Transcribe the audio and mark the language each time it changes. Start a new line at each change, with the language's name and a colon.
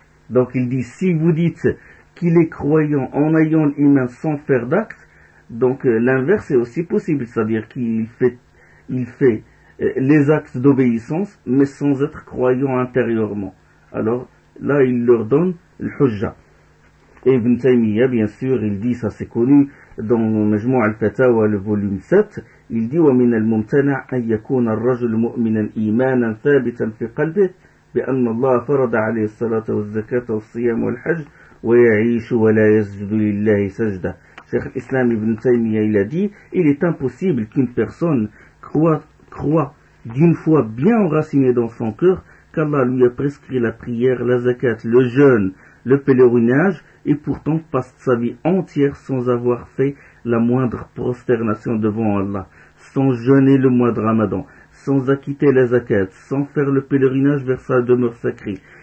French: Donc il dit, si vous dites qu'il est croyant en ayant l'iman sans faire d'acte, donc l'inverse est aussi possible, c'est-à-dire qu'il fait les actes d'obéissance, mais sans être croyant intérieurement. Alors là, il leur donne le hujja. Et Ibn Taymiyyah, bien sûr, il dit,
Arabic: ça c'est connu, dans Majmou' al-Fatawa, le volume 7, il dit, وَمِنَ الْمُمْتَنَعْ أَنْ يَكُونَ الرَّجُلُ مُؤْمِنًا إِيمَانًا ثَابِتًا فِي قَلْبِهِ بِأَنَّ اللَّهَ فَرَضَ عَلَيْهِ الصَّلَاةَ وَالزَّكَاةَ وَالصِّيَامَ وَالْحَجَّ وَيَعِيشُ وَلَا يَسْجُدُ لِلَّهِ سَجْدَةً.
French: Cheikh Islam Ibn Taymiyyah, il a dit, il est impossible qu'une personne croit d'une foi bien enracinée dans son cœur qu'Allah lui a prescrit la prière, la zakat, le jeûne, le pèlerinage, et pourtant passe sa vie entière sans avoir fait la moindre prosternation devant Allah, sans jeûner le mois de Ramadan, sans acquitter la zakat, sans faire le pèlerinage vers sa demeure sacrée.